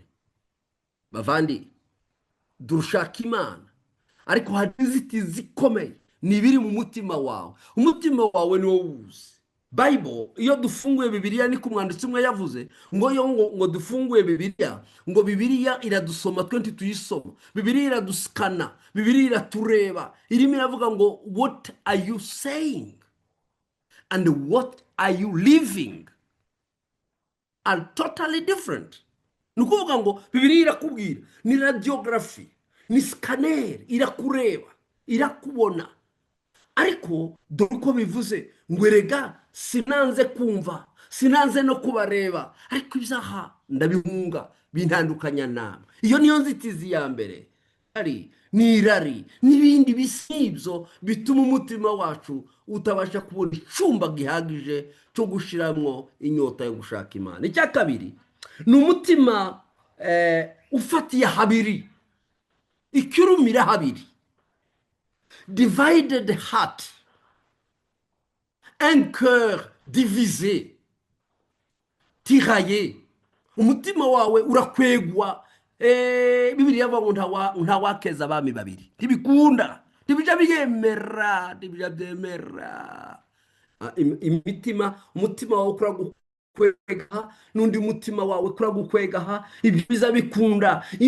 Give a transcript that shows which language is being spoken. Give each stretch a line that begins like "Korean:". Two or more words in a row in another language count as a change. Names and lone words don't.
Rundi: Bavandi, dushaka Imana, ariko hari inzitizi zikomeye nibiri mu mutima wawe. Umutima wawe niwo wuzi. Bible iyo dufunguye Bibiliya, niko umwanditsi umwe yavuze ngo dufunguye Bibiliya, ngo Bibiliya iradusoma, twenti tuyisoma, Bibiliya iraduskana, Bibiliya iratureba, irimo iravuga ngo
English: what are you saying and what are you living are totally different.
Rundi: Nukuvuga ngo Bibiliya irakubwira, ni radiography, ni scanner, irakureba, irakubona. Ariko dore uko bivuze ngo erega sinanze kumva, sinanze no kubareba, ariko ibyaha ndabihunga bintandukanya namwe. Iyo niyo nzitizi ya mbere. Ari n'irari n'ibindi bisibyo bituma umutima wacu utabasha kubona icumba gihagije cyo gushiramwo inyota yo gushaka Imana. Icya kabiri ni umutima ufatiye habiri, ikirumira habiri,
English: divided heart,
French: un cœur divisé, tiraillé.
Rundi: Umutima wawe urakwegwa. Bibiliya yavuga ngo ntawakeza abami babiri, ntibikunda, ntibijya byemera. Umutima wawe kuragukwegaha, n'undi mutima wawe kuragukwegaha, ibyo biza bikunda.